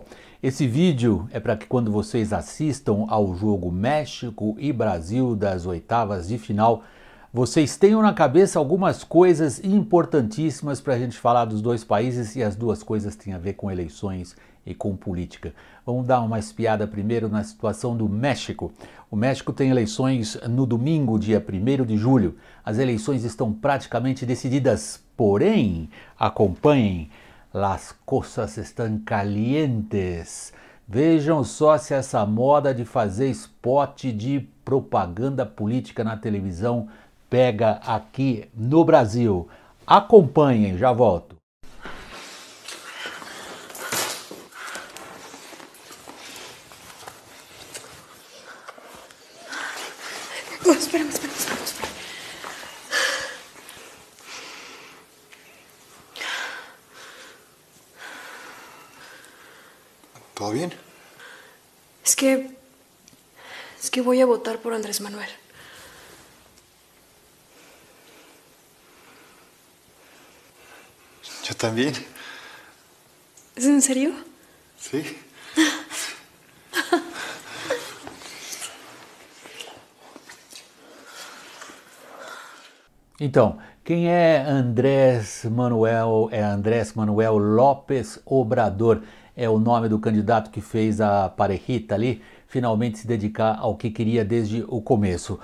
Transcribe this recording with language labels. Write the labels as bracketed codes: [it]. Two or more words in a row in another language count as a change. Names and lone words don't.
[pt] Esse vídeo é para que quando vocês assistam ao jogo México e Brasil das oitavas de final, vocês tenham na cabeça algumas coisas importantíssimas para a gente falar dos dois países, e as duas coisas têm a ver com eleições e com política. Vamos dar uma espiada primeiro na situação do México. O México tem eleições no domingo, dia 1º de julho. As eleições estão praticamente decididas, porém, acompanhem, [es] las cosas estão calientes. [pt] Vejam só se essa moda de fazer spot de propaganda política na televisão pega aqui no Brasil. Acompanhem, já volto. Espera. [es] ¿Todo bien? Es que voy a votar por Andrés Manuel. Yo también. ¿Es en serio? Sí. [pt] Então, quem é Andrés Manuel? É Andrés Manuel López Obrador. É o nome do candidato que fez a parejita ali finalmente se dedicar ao que queria desde o começo.